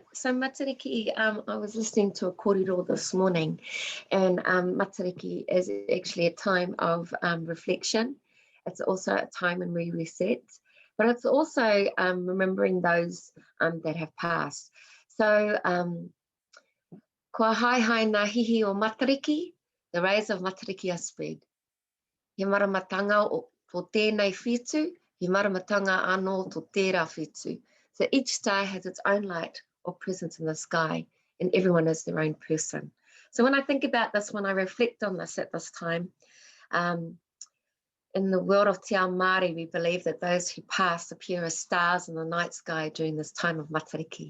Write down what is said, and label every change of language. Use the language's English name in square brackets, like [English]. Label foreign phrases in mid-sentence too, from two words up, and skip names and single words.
[English] So Matariki, I was listening to a kōrero this morning, and Matariki is actually a time of reflection. It's also a time when we reset, but it's also remembering those that have passed. So, [Māori] kua haehae ngā hihi o Matariki, [English] the rays of Matariki are spread. [Māori] He maramatanga o tēnei whitu, he maramatanga anō tō tērā whitu. [English] So each star has its own light or presence in the sky, and everyone is their own person. So when I think about this, when I reflect on this at this time, in the world of [Māori] Te Ao Māori, [English] we believe that those who pass appear as stars in the night sky during this time of Matariki.